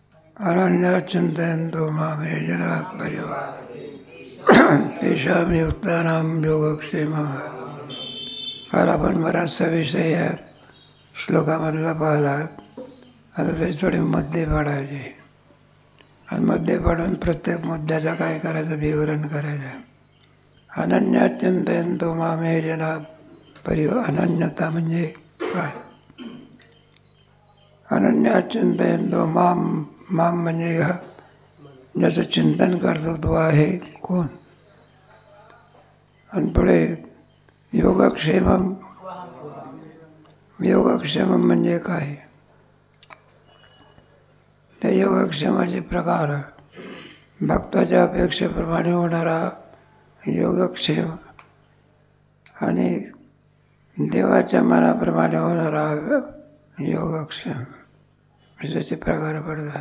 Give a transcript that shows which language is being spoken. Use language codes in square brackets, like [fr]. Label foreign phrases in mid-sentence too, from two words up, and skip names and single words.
[sa] अनन्यात् चिन्तयन्तो मां ये जनाः पर्युपासते तेषां युक्तानां योगक्षेमः. [mr] काल आपण बराचसा विषय या श्लोकामधला पाहिला. आता ते थोडे मुद्दे पाडायचे आणि मुद्दे पाडून प्रत्येक मुद्द्याचं काय करायचं विवरण करायचं. [sa] अनन्यात् चिन्तयन्तो मां ये जनाः [mr] अनन्यता म्हणजे काय? [sa] अनन्यात् चिन्तयन्तो मां [mr] म्हणजे ज्याचं चिंतन करतो तो आहे कोण? आणि पुढे योगक्षेमम म्हणजे काय? त्या योगक्षेमाचे प्रकार भक्ताच्या अपेक्षेप्रमाणे होणारा योगक्षेम आणि देवाच्या मनाप्रमाणे होणारा योगक्षेम त्याचे प्रकार पडतात.